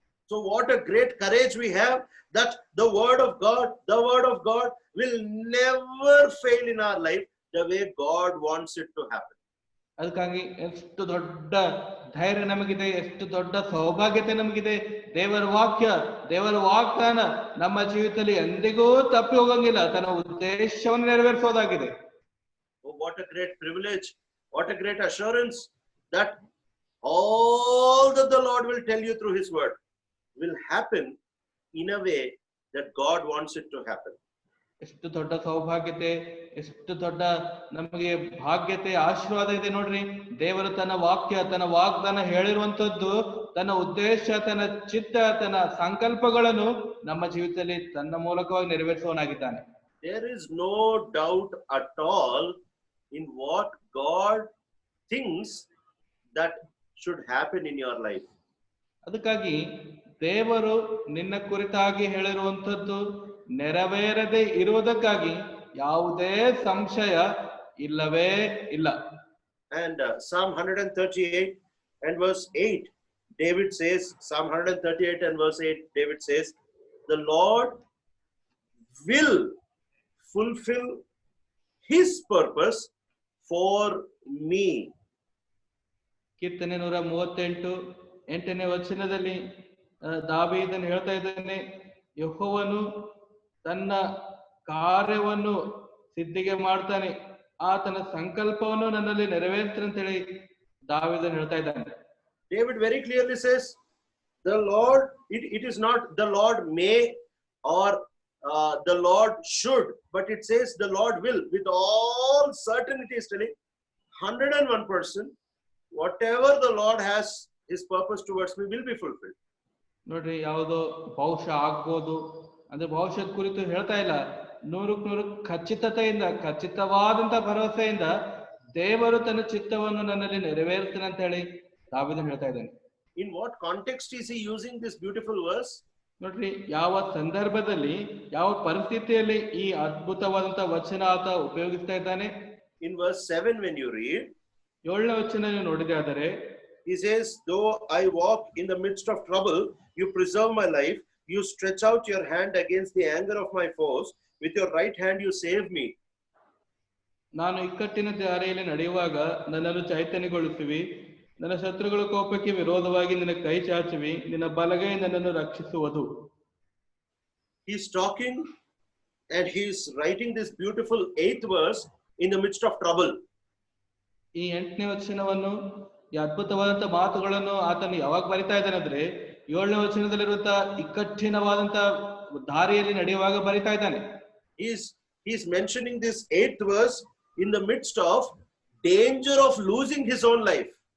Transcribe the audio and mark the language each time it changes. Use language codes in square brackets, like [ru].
[en] So what a great courage we have that the word of God will never fail in our life the way God wants it to happen. [kn] ಅದಕ್ಕಾಗಿ ಎಷ್ಟು ದೊಡ್ಡ ಧೈರ್ಯ ನಮಗಿದೆ, ಎಷ್ಟು ದೊಡ್ಡ ಸೌಭಾಗ್ಯತೆ ನಮಗಿದೆ. ದೇವರ ವಾಕ್ಯ, ದೇವರ ವಾಗ್ದಾನ ನಮ್ಮ ಜೀವಿತದಲ್ಲಿ ಎಂದಿಗೂ ತಪ್ಪಿ ಹೋಗಂಗಿಲ್ಲ, ತನ್ನ ಉದ್ದೇಶವನ್ನು ನೆರವೇರಿಸೋದಾಗಿದೆ. [en] Oh, what a great privilege, what a great assurance that all that the Lord will tell you through his word will happen in a way that God wants it to happen. [kn] ಎಷ್ಟು ದೊಡ್ಡ ಸೌಭಾಗ್ಯತೆ, ಎಷ್ಟು ದೊಡ್ಡ ನಮಗೆ ಭಾಗ್ಯತೆ, ಆಶೀರ್ವಾದ ಇದೆ ನೋಡ್ರಿ. ದೇವರು ತನ್ನ ವಾಕ್ಯ, ತನ್ನ ವಾಗ್ದಾನ ಹೇಳಿರುವಂತದ್ದು, ತನ್ನ ಉದ್ದೇಶ, ತನ್ನ ಚಿತ್ತ, ತನ್ನ ಸಂಕಲ್ಪಗಳನ್ನು ನಮ್ಮ ಜೀವಿತದಲ್ಲಿ ತನ್ನ ಮೂಲಕವಾಗಿ ನೆರವೇರಿಸುವವನಾಗಿದ್ದಾನೆ. [en] There is no doubt at all in what God thinks that should happen in your life. [kn] ಅದಕ್ಕಾಗಿ ದೇವರು ನಿನ್ನ ಕುರಿತಾಗಿ ಹೇಳಿರುವಂತದ್ದು ನೆರವೇರದೆ ಇರುವುದಕ್ಕಾಗಿ ಯಾವುದೇ ಸಂಶಯ ಇಲ್ಲವೇ ಇಲ್ಲ. [en] And Psalm 138 and verse 8, David says, Psalm 138 and verse 8, David says, the Lord will fulfill his purpose for me. [kn] ಕೀರ್ತನೆ 138 8ನೇ ವಚನದಲ್ಲಿ ದಾವೀದನು ಹೇಳ್ತಾ ಇದ್ದಾನೆ, ಯೆಹೋವನು ತನ್ನ ಕಾರ್ಯವನ್ನು ಸಿದ್ಧಿಗೆ ಮಾಡ್ತಾನೆ, ಆತನ ಸಂಕಲ್ಪವನ್ನು ನನ್ನಲ್ಲಿ ನೆರವೇರ್ತಾನೆ ಅಂತ ಹೇಳಿ ದಾವೀದನು ಹೇಳ್ತಾ ಇದ್ದಾನೆ. [en] David very clearly says, the Lord, it is not the Lord may or the Lord should, but it says the Lord will. With all certainty is telling 101%, whatever the Lord has his purpose towards me will be fulfilled. [kn] ನೋಡ್ರಿ, ಯಾವುದೋ ಬಹುಶಃ ಆಗ್ಬೋದು ಅಂದ್ರೆ ಭವಿಷ್ಯದ ಕುರಿತು ಹೇಳ್ತಾ ಇಲ್ಲ. 100% ಖಚಿತತೆಯಿಂದ, ಖಚಿತವಾದಂತ ಭರವಸೆಯಿಂದ ದೇವರು ತನ್ನ ಚಿತ್ತವನ್ನು ನನ್ನಲ್ಲಿ ನೆರವೇರ್ತಾನೆ ಅಂತ ಹೇಳಿ ದಾವೀದನು ಹೇಳ್ತಾ ಇದ್ದಾನೆ. [en] In what context is he using this beautiful verse? [kn] ನೋಡ್ರಿ, ಯಾವ ಸಂದರ್ಭದಲ್ಲಿ, ಯಾವ ಪರಿಸ್ಥಿತಿಯಲ್ಲಿ ಈ ಅದ್ಭುತವಾದಂತ ವಚನ ಆತ ಉಪಯೋಗಿಸ್ತಾ ಇದ್ದಾನೆ. [en] In verse 7 when you read, [kn] 7ನೇ ವಚನ ನೀವು ನೋಡಿದೆ ಆದರೆ, [en] he says, though I walk in the midst of trouble, you preserve my life. You stretch out your hand against the anger of my foes. With your right hand you save me. [kn] ನಾನು ಇಕ್ಕಟ್ಟಿನ ದಾರಿಯಲ್ಲಿ ನಡೆಯುವಾಗ ನನ್ನನ್ನು ಚೈತನ್ಯಗೊಳಿಸುವಿ, ನನ್ನ ಶತ್ರುಗಳ ಕೋಪಕ್ಕೆ ವಿರೋಧವಾಗಿ ನಿನ್ನ ಕೈ ಚಾಚುವಿ, ನಿನ್ನ ಬಲಗೈ ನನ್ನನ್ನು ರಕ್ಷಿಸುವುದು. [en] He's talking and he's writing this beautiful 8th verse in the midst of trouble. [kn] ಈ 8ನೇ ವಚನವನ್ನು, ಈ ಅದ್ಭುತವಾದಂತ ಮಾತುಗಳನ್ನು ಆತನು ಯಾವಾಗ ಬರಿತಾ ಇದ್ದಾನೆ ಅಂದ್ರೆ 7ನೇ ವಚನದಲ್ಲಿರುವಂತ ಇಕ್ಕಟ್ಟಿನವಾದಂತ ದಾರಿಯಲ್ಲಿ ನಡೆಯುವಾಗ ಬರಿತಾ ಇದ್ದಾನೆ. [en] He's mentioning this 8th verse in the midst of danger of losing his own life.